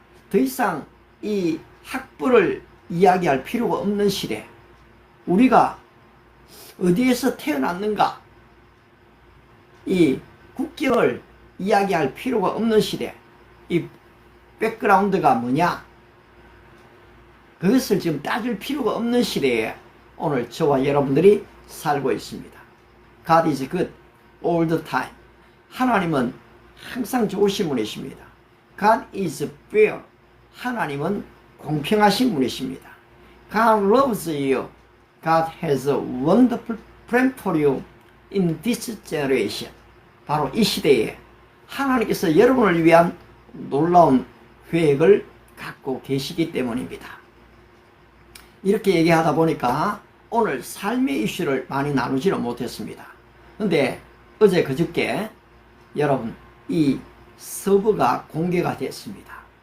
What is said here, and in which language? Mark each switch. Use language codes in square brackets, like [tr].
[ko] 더 이상 이 학벌을 이야기할 필요가 없는 시대, 우리가 어디에서 태어났는가, 이 국경을 이야기할 필요가 없는 시대, 이 백그라운드가 뭐냐, 그것을 지금 따질 필요가 없는 시대에 오늘 저와 여러분들이 살고 있습니다. [en] God is good all the time. [ko] 하나님은 항상 좋으신 분이십니다. [en] God is fair. [ko] 하나님은 공평하신 분이십니다. [en] God loves you. God has a wonderful plan for you in this generation. [ko] 바로 이 시대에 하나님께서 여러분을 위한 놀라운 계획을 갖고 계시기 때문입니다. 이렇게 얘기하다 보니까 오늘 삶의 이슈를 많이 나누지는 못했습니다. 근데 어제 그저께 여러분, 이 서버가 공개가 됐습니다.